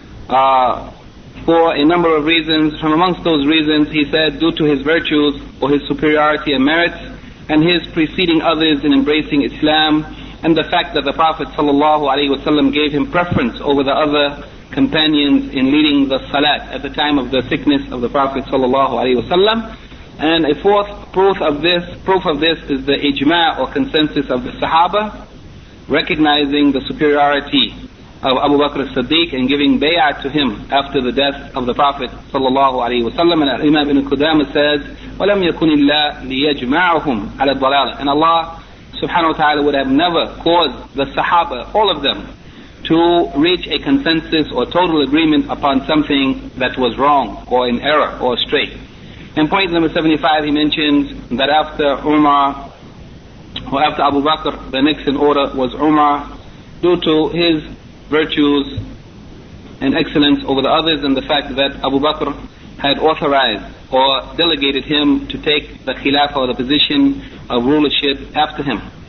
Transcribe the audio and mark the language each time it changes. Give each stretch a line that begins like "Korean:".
English: For a number of reasons, from amongst those reasons, he said, due to his virtues or his superiority and merits, and his preceding others in embracing Islam, and the fact that the Prophet sallallahu alayhi wa sallam gave him preference over the other companions in leading the salat at the time of the sickness of the Prophet sallallahu alayhi wa sallam. And a fourth proof of this is the ijma' or consensus of the Sahaba, recognizing the superiority of Abu Bakr as-Siddiq and giving bay'ah to him after the death of the Prophet sallallahu alayhi wa sallam. And Imam ibn Qudama says,
Arabic: وَلَمْ يَكُنِ اللَّهِ لِيَجْمَعُهُمْ عَلَى الضَّلَالَةِ.
English: And Allah subhanahu wa ta'ala would have never caused the Sahaba, all of them, to reach a consensus or total agreement upon something that was wrong or in error or straight. In point number 75, he mentions that after Umar, or after Abu Bakr, the next in order was Umar, due to his virtues and excellence over the others, and the fact that Abu Bakr had authorized or delegated him to take the khilafah or the position of rulership after him.